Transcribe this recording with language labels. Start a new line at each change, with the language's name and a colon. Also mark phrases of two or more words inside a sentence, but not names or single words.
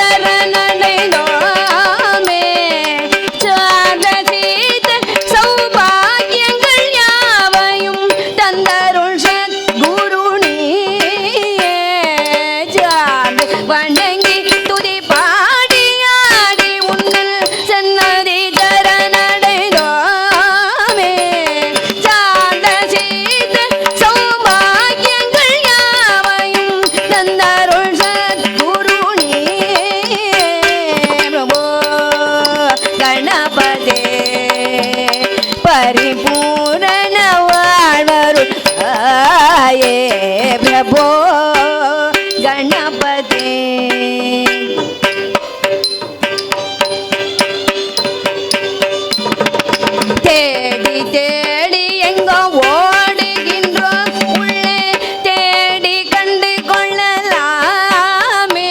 Tamil: சரணடைந்தோமே சாதசீத சௌபாகியங்கள் யாவையும் தந்தருள் சத்குரு நீயே சார்ந்து வணங்கி துதி பாடி ஆடி உன்னல் சன்னதி சரணடைந்தோமே சாதசீத சௌபாகியங்கள் யாவையும் தந்தருள் சத்குரு நீயே
Sanskrit: प्रभो गणपते परिपूर्ण
Tamil: வாழ்வருள்வாயே प्रभो गणपते தேடி தேடி எங்கோ ஓடுகின்றோம் உள்ளே தேடி கண்டு கொள்ளலாமே